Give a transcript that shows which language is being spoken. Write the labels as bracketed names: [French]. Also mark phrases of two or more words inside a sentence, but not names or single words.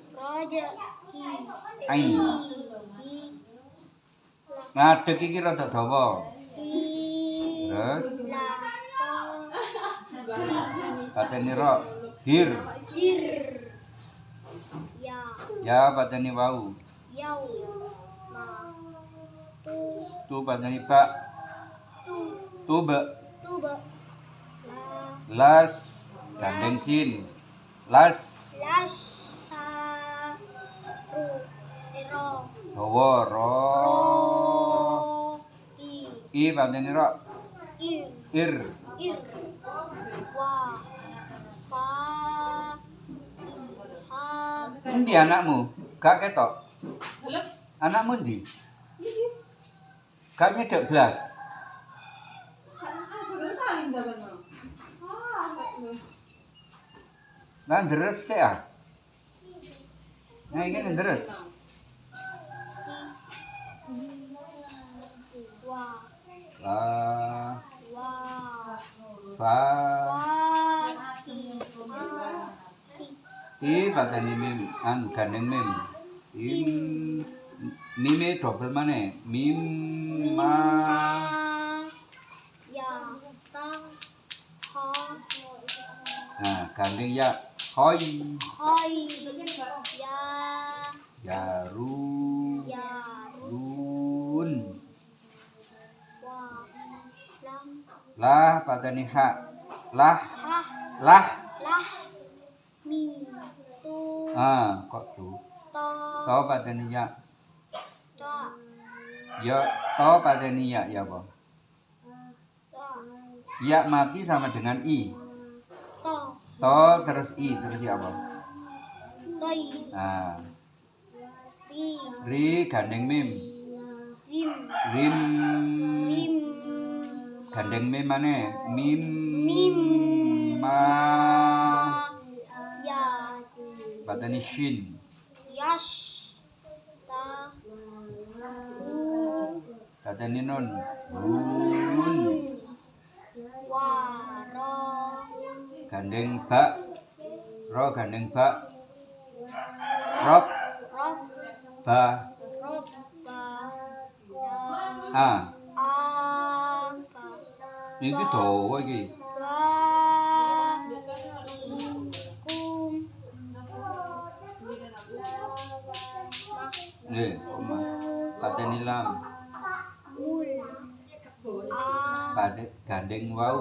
[Javanese] Ai. Ngadeg iki rada dawa. Terus pateni ro. Dir. Ya. Ya pateni wau. Yau. Ma. Tu. Tu pateni ba. Tu. Tube. Tube. La. Las gandeng sin. Las Las. Sa. Ru. Ero. dawa ro. Ro. I. I pateni ro. Ir. Ir. Ir. Wa. Fa. Ha. Endi anakmu? Gak ketok. Anakmu endi? Gak nyedek blas. Lah deres sik ah. Nah, iki deres. Wa. La Wa. fa Fa. I. i pateni mim gandeng mim. Im mime double maneh. Mim ma Ya. Ta. Ha. nah gandeng ya. Hoi Hoi. Ya. ya ru Ya. run. Wa. Lam. Lah pateni ha. Lah Ha. lah. Lah. Mi. Tu. Ah, kok tuh. To. To pateni ya. Ta. Ya to pateni ya apa? Ta. [Indonesian] Ya mati sama dengan i. [Javanese] To. To terus i terus ya apa? Toi. Nah, Ri. ri gandeng mim. Rim. Rim Rim. gandeng mim maneh. Mim Mim. ma Ya. pateni shin. Yash. Ta. Ru. Pateni nun. Run Wa. Ro. gandeng ba. Ro gandeng ba. Rok Rob. ba. Rob. Ba. A. A. Ba. Iki dawa iki. Ba. Kum. Nggih, oma. Pateni lam. Mul. A. Pade gandeng wau.